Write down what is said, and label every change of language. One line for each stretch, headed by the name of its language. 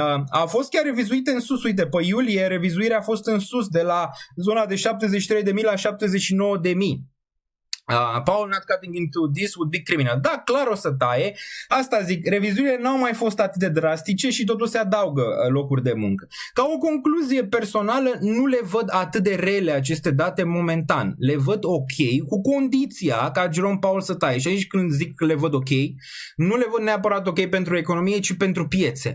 Romanian: A fost chiar revizuită în sus. Uite, pe iulie revizuirea a fost în sus de la zona de 73.000 la 79.000.
English: Powell not cutting into this would be criminal.
Romanian: Da, clar o să taie. Asta zic, revizuirile n-au mai fost atât de drastice și totuși se adaugă locuri de muncă. Ca o concluzie personală, nu le văd atât de rele aceste date momentan. Le văd ok, cu condiția ca Jerome Powell să taie. Și aici când zic că le văd ok, nu le văd neapărat ok pentru economie, ci pentru piețe.